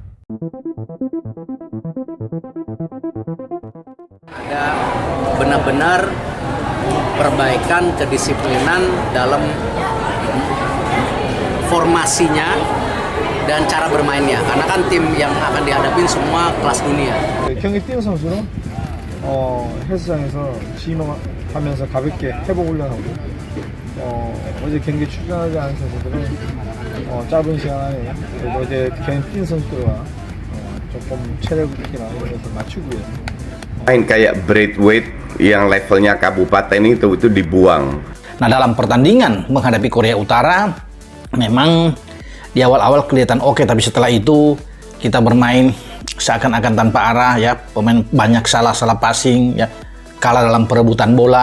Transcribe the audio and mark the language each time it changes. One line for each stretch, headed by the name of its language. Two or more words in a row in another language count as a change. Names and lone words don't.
Indonesian: Ada benar-benar perbaikan kedisiplinan dalam formasinya dan cara bermainnya, karena kan tim yang akan dihadapin semua kelas dunia.
Korean: 경기 뛰는 선수는 헬스장에서 지임하면서 가볍게 회복 훈련하고 어제 경기 출전하지 않은 선수들은 짧은 시간 안에 어제 경기 뛴 선수들과 조금 체력이나 이런 것을 맞추고요.
Indonesian: Main kayak breathweight yang levelnya kabupaten itu dibuang. Nah, dalam pertandingan menghadapi Korea Utara memang di awal-awal kelihatan oke, tapi setelah itu kita bermain seakan-akan tanpa arah ya, pemain banyak salah passing ya, kalah dalam perebutan bola.